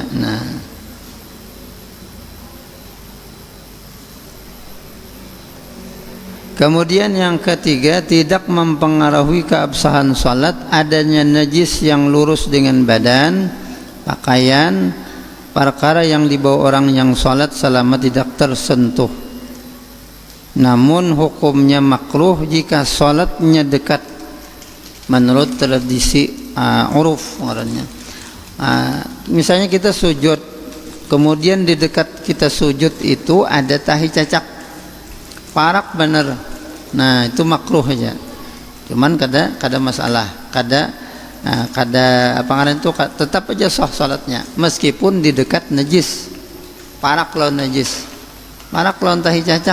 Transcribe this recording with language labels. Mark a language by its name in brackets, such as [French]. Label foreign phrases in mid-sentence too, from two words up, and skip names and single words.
[Indonesian] Nah, kemudian yang ketiga, tidak mempengaruhi keabsahan salat adanya najis yang lurus dengan badan, pakaian, perkara yang dibawa orang yang salat selama tidak tersentuh. Namun hukumnya makruh jika salatnya dekat menurut tradisi uruf orangnya. Misalnya kita sujud, kemudian di dekat kita sujud itu ada tahi cacak, parak bener. Nah itu makruh aja, cuman [Banjar] kada masalah, kada apa ngaran [Indonesian] itu tetap aja sah salatnya meskipun di dekat najis, [Banjar] parak lawan najis, parak lawan tahi cacak.